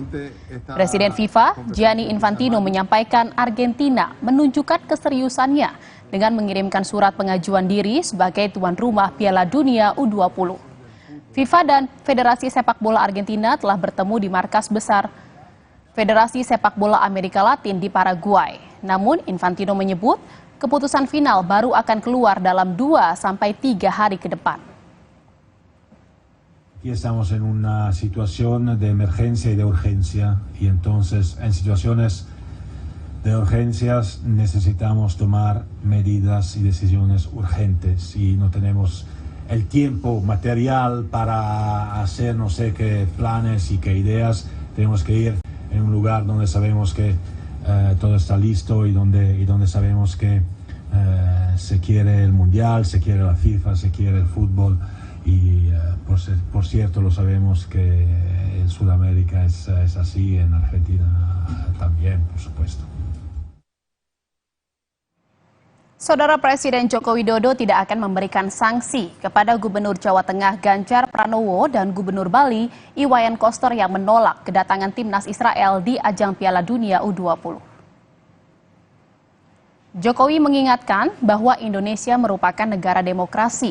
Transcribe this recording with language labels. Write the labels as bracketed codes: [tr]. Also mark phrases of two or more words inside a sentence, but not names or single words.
[id] Presiden FIFA, Gianni Infantino, menyampaikan Argentina menunjukkan keseriusannya dengan mengirimkan surat pengajuan diri sebagai tuan rumah Piala Dunia U20. FIFA dan Federasi Sepak Bola Argentina telah bertemu di markas besar Federasi Sepak Bola Amerika Latin di Paraguay. Namun, Infantino menyebut keputusan final baru akan keluar dalam 2 sampai 3 hari ke depan. [es] Aquí estamos en una situación de emergencia y de urgencia, y entonces en situaciones de urgencias necesitamos tomar medidas y decisiones urgentes, y no tenemos el tiempo material para hacer no sé qué planes y qué ideas. Tenemos que ir en un lugar donde sabemos que todo está listo y donde sabemos que se quiere el Mundial, se quiere la FIFA, se quiere el fútbol, y por cierto lo sabemos que en Sudamérica es así, en Argentina también, por supuesto. [id] Saudara, Presiden Joko Widodo tidak akan memberikan sanksi kepada Gubernur Jawa Tengah Ganjar Pranowo dan Gubernur Bali Iwayan Koster yang menolak kedatangan timnas Israel di ajang Piala Dunia U20. Jokowi mengingatkan bahwa Indonesia merupakan negara demokrasi.